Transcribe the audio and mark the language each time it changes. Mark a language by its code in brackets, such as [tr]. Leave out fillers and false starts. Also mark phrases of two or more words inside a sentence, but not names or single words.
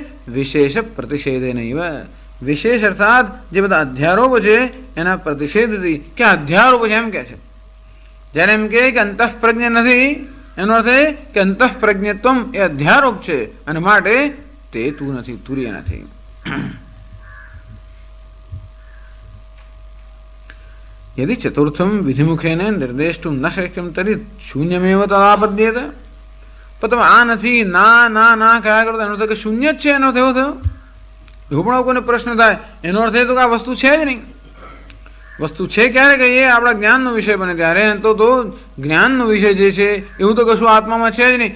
[sa] વિશેષ પ્રતિષેધેનૈવ. [gu] વિશેષ અર્થાત જે બધા અધ્યારોપ છે એના પ્રતિષેધથી, કે અધ્યારોપ છે એમ કે છે. જ્યારે એમ કે અંતઃપ્રજ્ઞ નથી, એનો અર્થ એ કે અંતઃપ્રજ્ઞત્વમ એ અધ્યારોપ છે અને માટે તે તું નથી, તુર્ય નથી. [sa] यदि चतुर्थम विधिमुखेन निर्देष्टुम न शक्यम तरी शून्यमेव तदापद्येत. [gu] પણ તમે આ નથી, ના ના ના કયા કરો એનો અર્થ કે શૂન્ય જ છે, એનો અર્થ એવો થયો. એવું પણ કોઈને પ્રશ્ન થાય, એનો અર્થ એ તો કે આ વસ્તુ છે જ નહીં. વસ્તુ છે ક્યારે કહીએ? આપણા જ્ઞાનનો વિષય બને ત્યારે. તો જ્ઞાનનો વિષય જે છે એવું તો કશું આત્મામાં છે જ નહીં.